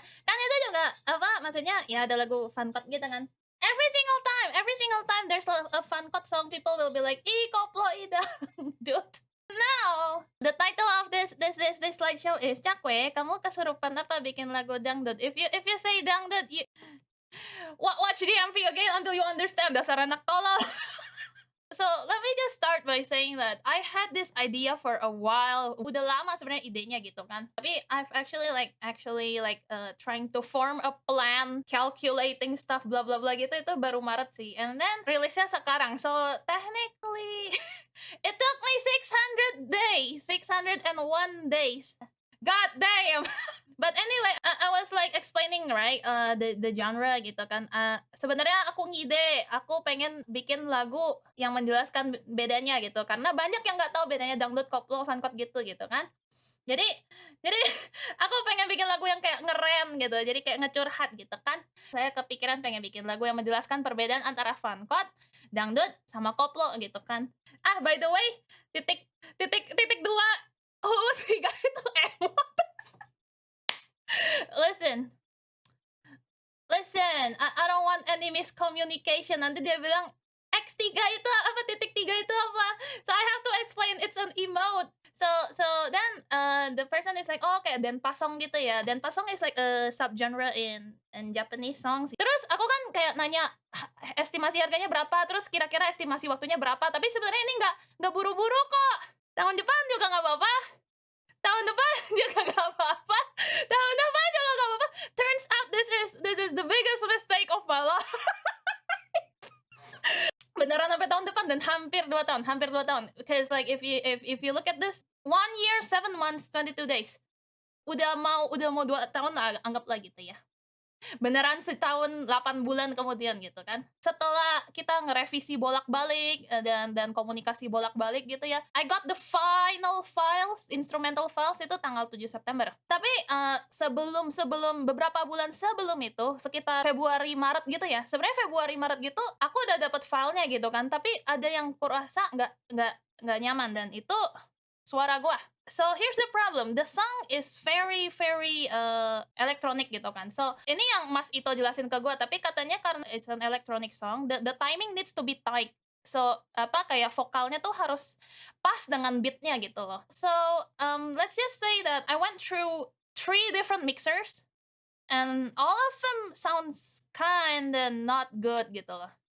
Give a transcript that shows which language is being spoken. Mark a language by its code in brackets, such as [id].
[id] Kan itu juga maksudnya ya ada lagu Funpad gitu kan. [en] Every single time there's a Funpad song, people will be like, [id] "Ih, koplo ih dangdut." [en] No, the title of this slideshow is, [id] "Cakwe, kamu kesurupan apa bikin lagu dangdut?" [en] If you say dangdut, watch the MV again until you understand, [id] dasar anak tolol. [en] So let me just start by saying that I had this idea for a while. [id] Udah lama sebenarnya idenya gitu kan. [en] Tapi I've actually trying to form a plan, calculating stuff blah blah blah [id] gitu itu baru Maret sih. [en] And then [id] rilisnya sekarang. [en] So technically it took me 601 days. God damn. But anyway, I was like explaining right, the genre gitu kan. [id] Sebenarnya aku ngide, aku pengen bikin lagu yang menjelaskan bedanya gitu. Karena banyak yang nggak tahu bedanya dangdut, koplo, funkot gitu kan. Jadi jadi aku pengen bikin lagu yang kayak ngeren gitu. Jadi kayak ngecurhat gitu kan. Saya kepikiran pengen bikin lagu yang menjelaskan perbedaan antara funkot, dangdut, sama koplo gitu kan. By the way, titik titik titik dua, tiga itu emo. [en] Listen, I don't want any miscommunication. [id] Nanti dia bilang, X3 itu apa, titik 3 itu apa? [en] So I have to explain it's an emote. So then the person is like, "Oh, okay, dan pasong gitu ya." Dan pasong is like a subgenre in Japanese songs. [id] Terus aku kan kayak nanya estimasi harganya berapa, terus kira-kira estimasi waktunya berapa. Tapi sebenarnya ini nggak buru-buru kok. Tahun depan juga nggak apa-apa. Tahun depan juga nggak apa-apa. Tahun depan juga nggak apa-apa. [en] Turns out this is the biggest mistake of my life. [id] Beneran sampai tahun depan dan hampir 2 tahun. [en] Because like if you look at this, 1 year, 7 months, 22 days. [id] Udah mau 2 tahun lah anggaplah gitu ya. Beneran setahun 8 bulan kemudian gitu kan. Setelah kita ngerevisi bolak-balik, dan komunikasi bolak-balik gitu ya, [en] I got the final files, instrumental files [id] itu tanggal 7 September. Tapi, sebelum beberapa bulan sebelum itu, sekitar Februari, Maret gitu ya, sebenarnya Februari, Maret gitu, aku udah dapet filenya gitu kan, tapi ada yang kurasa nggak nyaman dan itu suara gua. [en] So here's the problem, the song is very very, electronic gitu kan. So [id] ini yang Mas Ito jelasin ke gua, tapi katanya karena [en] it's an electronic song, the timing needs to be tight. [id] So, kayak vokalnya tuh harus pas dengan beat-nya gitu loh. [en] So, let's just say that I went through 3 different mixers, and all of them sounds kinda not good gitu loh.